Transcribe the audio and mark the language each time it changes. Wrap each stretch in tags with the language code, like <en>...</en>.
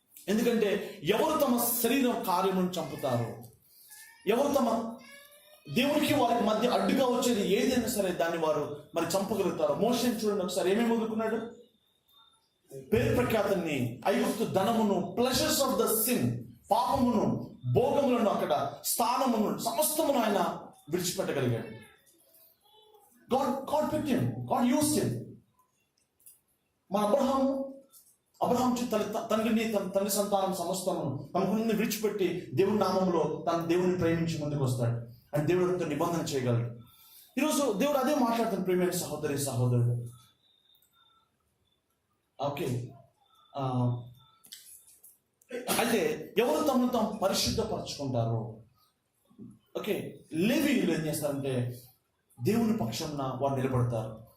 <te>ఎందుకంటే ఎవరు తమ శరీరం కార్యమును చంపుతారో, ఎవరు తమ దేవునికి వారికి మధ్య అడ్డుగా వచ్చేది ఏదైనా సరే దాన్ని వారు మరి చంపగలుగుతారు. మోషేని చూడండి ఒకసారి, ఏమేమి వదులుకున్నాడు? పేరు ప్రఖ్యాతాన్ని, ఐగుప్తు ధనమును,</te> <en>pleasures of the sin,</en> <te>పాపమును, భోగములను, అక్కడ స్థానమును, సమస్తమును ఆయన విడిచిపెట్టగలిగాడు.</te> <en>God picked him. God used him.</en> <te>మన అబ్రహాము అబ్రహాం తండ్రిని తన తండ్రి సంతానం సమస్తము తనకు విడిచిపెట్టి దేవుని నామంలో తన దేవుని ప్రేమించి ముందుకు వస్తాడు. అండ్ దేవుడితో నిబంధన చేయగలడు. ఈరోజు దేవుడు అదే మాట్లాడుతాడు ప్రియమైన సహోదరి సహోదరుడు. ఓకే, అయితే ఎవరు తమను తాము పరిశుద్ధపరచుకుంటారో, ఓకే, లేవీయులు ఏం చేస్తారంటే దేవుని పక్షంన వారు నిలబడతారు.</te>